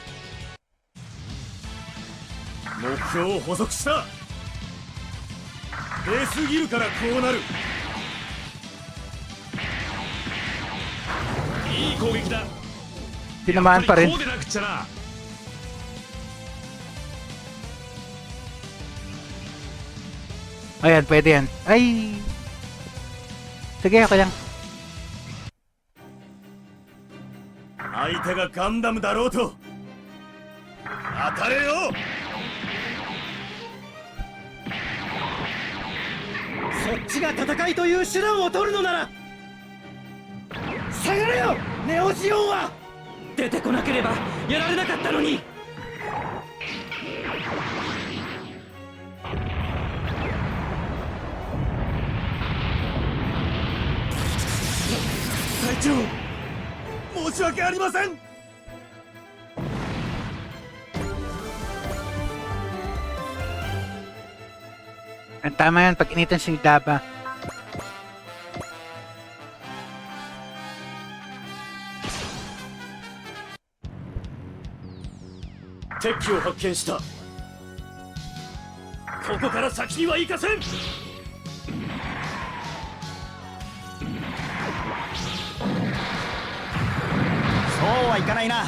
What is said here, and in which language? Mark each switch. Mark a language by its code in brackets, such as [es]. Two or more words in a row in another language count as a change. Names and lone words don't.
[ja] 目標を捕捉した。出すぎるからこうなる。いい攻撃だ。 [tl] Tinamaan pa rin. [ja] こうでなくっちゃな。 [tl] Ayan, pwede yan. Ay! Sige, okay lang. [ja] 相手がガンダムだろうと当たれよ。そっちが戦いという手段を取るのなら下がれよネオジオンは。出てこなければやられなかったのに。隊長、申し訳ありません。 [tl] Ang tama yan, pag initan si Daba. [ja] 敵機を発見した。ここから先には行かせん。そうはいかないな。